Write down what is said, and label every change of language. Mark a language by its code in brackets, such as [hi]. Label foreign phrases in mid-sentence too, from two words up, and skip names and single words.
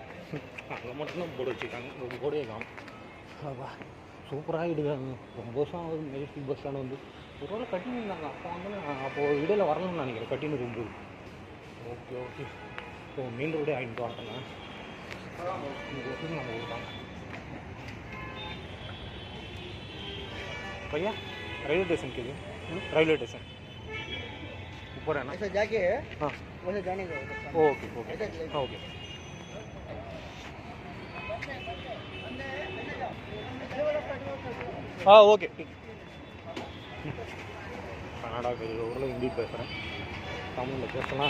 [ta] அங்கே மட்டும்தான் போர்டு வச்சுருக்காங்க, ஒரு போர்டே காணும். அப்பா சூப்பராக இடுக்காங்க. ரொம்ப வருஷம் ஆகுது மெஜஸ்டிக் பஸ் ஸ்டாண்டு வந்து. ஒரு வேளை கட்டின்னு இருந்தாங்க அப்போ வந்து. நான் அப்போது இடையில வரணும்னு நினைக்கிறேன், கட்டின்னு இருக்கும்போது. [en] okay okay. [ta] இப்போ [en] main road [ta] ஆகிட்டு வரட்டேங்க. இந்த வருஷம் நம்ம கொடுத்தாங்க [hi] भैया रेलवे स्टेशन के लिए। रेलवे स्टेशन ऊपर है ना? ऐसे जाके हाँ वैसे जाने का। ओके ओके ओके। हाँ ஓகே. [ta] கர்நாடகா ஊரில் ஹிந்தி பேசுகிறேன், தமிழில் பேசலாம்.